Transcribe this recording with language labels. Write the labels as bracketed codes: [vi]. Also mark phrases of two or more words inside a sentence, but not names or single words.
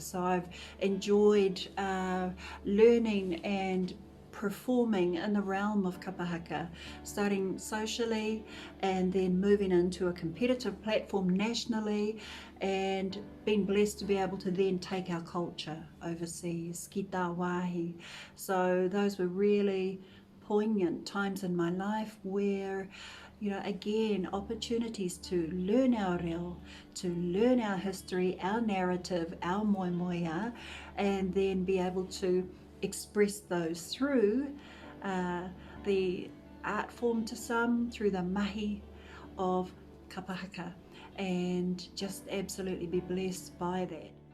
[en] So I've enjoyed learning and performing in the realm of kapahaka, starting socially and then moving into a competitive platform nationally, and being blessed to be able to then take our culture overseas, [mi] ki tā wāhi. [en] So those were really poignant times in my life where, you know, again, opportunities to learn our reo, to learn our history, our narrative, our moemoea, and then be able to express those through the art form to some, through the mahi of kapahaka, and just absolutely be blessed by that.